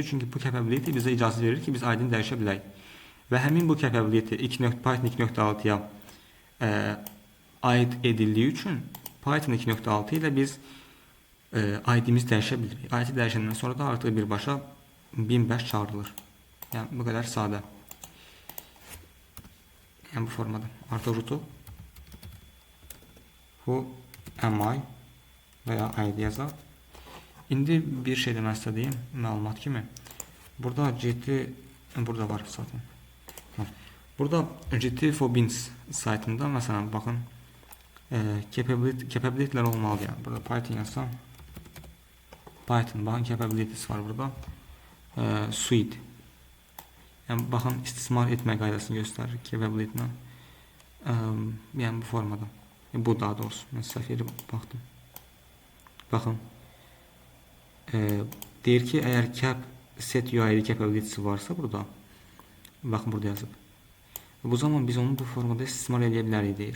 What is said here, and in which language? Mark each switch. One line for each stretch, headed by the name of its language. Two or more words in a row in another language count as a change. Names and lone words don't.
Azerbaijani: Çünki bu capability bizə icazə verir ki, biz ID-ni dəyişə bilək. Və həmin bu capability Python 2.6-ya aid edildiyi üçün Python 2.6 ilə biz ID-mizi dəyişə bilirik. ID dəyişəndən sonra da artıq birbaşa 1005 çağırılır. Yəni bu qədər sadə. Yəni bu formada. Artıq root
English: who am I
Azerbaijani: və ya ID yazaq. İndi bir şey demək istədiyim məlumat kimi.
Turkish: Burada ciddi Burada var zaten. Var. Burada GT4Bins saytında mesela bakın capability'ler olmalı yani. Burada Python yazsam Python bakın capabilities var burada. Suite. Yani bakın istismar etme
Azerbaijani: qaydasını göstərir capability-lə. Yəni bu formada. Bu daha doğrusu. Mən səhv edib baxdım. Baxın.
Turkish: Deyir ki, eğer cap set UID capability'si varsa burada. Bakın burada yazıb.
Azerbaijani: Bu zaman biz onu bu formada istismar edə bilərik deyir.